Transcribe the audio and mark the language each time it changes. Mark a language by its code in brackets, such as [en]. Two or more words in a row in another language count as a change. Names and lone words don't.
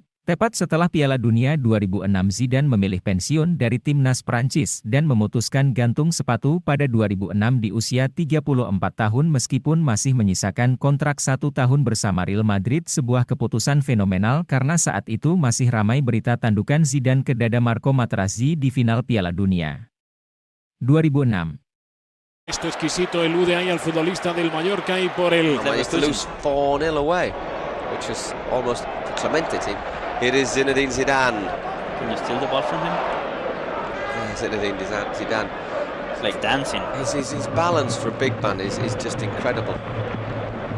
[id] Tepat setelah Piala Dunia 2006 Zidane memilih pensiun dari timnas Prancis dan memutuskan gantung sepatu pada 2006 di usia 34 tahun meskipun masih menyisakan kontrak 1 tahun bersama Real Madrid. Sebuah keputusan fenomenal karena saat itu masih ramai berita tandukan Zidane ke dada Marco Materazzi di final Piala Dunia 2006. [es] Esto exquisito elude ahí al futbolista del Mallorca y por el [en] lose 4-0 away, which is almost clemented him. It is Zinedine Zidane. Can you steal the ball from him? Yeah, Zinedine Zidane. It's like dancing. His balance for a big man is just incredible.